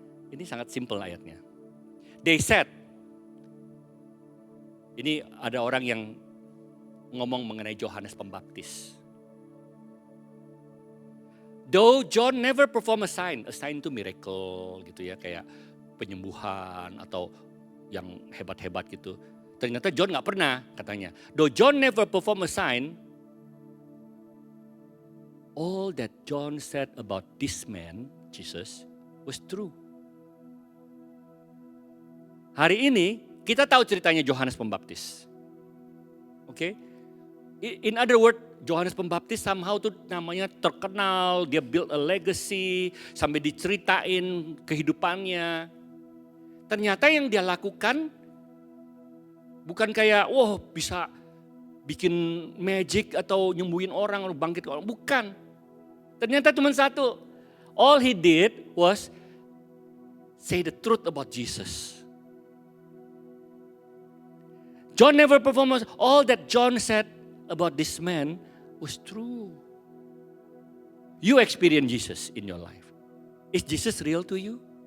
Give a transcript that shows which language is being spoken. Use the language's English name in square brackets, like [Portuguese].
[Indonesian] Ini sangat simple ayatnya. [English] They said, [Indonesian] ini ada orang yang ngomong mengenai Yohanes Pembaptis. [English] Though John never perform a sign [Indonesian] itu miracle gitu ya, kayak penyembuhan atau yang hebat-hebat gitu. Ternyata John nggak pernah katanya. [English] Though John never perform a sign, all that John said about this man, Jesus, was true. [Indonesian] Hari ini kita tahu ceritanya Yohanes Pembaptis. Oke? [English] In other words, [Indonesian] Yohanes Pembaptis somehow tuh namanya terkenal, dia [English] build a legacy, [Indonesian] sampai diceritain kehidupannya. Ternyata yang dia lakukan bukan kayak, bisa bikin magic atau nyembuhin orang, bangkit orang. Bukan. Ternyata cuma satu. [English] All he did was say the truth about Jesus. John never performed. All that John said about this man was true. You experience Jesus in your life. Is Jesus real to you?